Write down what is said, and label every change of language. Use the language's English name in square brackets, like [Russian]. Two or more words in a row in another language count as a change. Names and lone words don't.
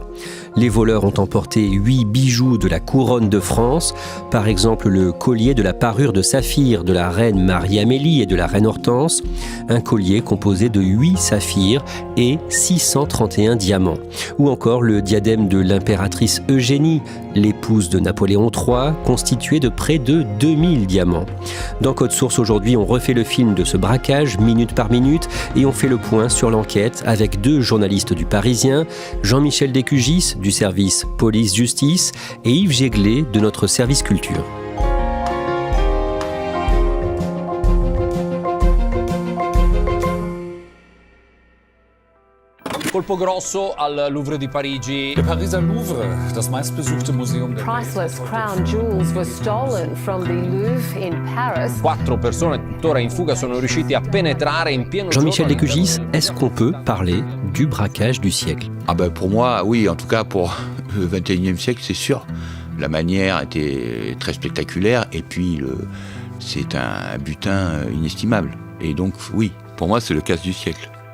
[French] Les voleurs ont emporté 8 bijoux de la couronne de France, par exemple le collier de la parure de saphir de la reine Marie-Amélie et de la reine Hortense, un collier composé de 8 saphirs et 631 diamants, ou encore le diadème de l'impératrice Eugénie, l'épouse de Napoléon III, constitué de près de 2000 diamants. Dans Code Source aujourd'hui, on refait le film de ce braquage minute par minute et on fait le point sur l'enquête avec 2 journalistes du Parisien, Jean-Michel Descugis du service police-justice et Yves Jéglé de notre service culture. [Italian] Colpo grosso al Louvre di Parigi. [German] Der Pariser Louvre, das meistbesuchte Museum der Welt. [English] Priceless crown jewels were stolen from the Louvre in Paris. [Italian] 4 persone tuttora in fuga sono riusciti a penetrare in pieno [French] Jean-Michel [Italian] giorno. [French] Descugis, est-ce qu'on peut parler du braquage du siècle ? Pour moi, oui, en tout cas pour le 21e siècle, c'est sûr. La manière était très spectaculaire et puis c'est un butin inestimable. Et donc, oui, pour moi, c'est le casse du siècle.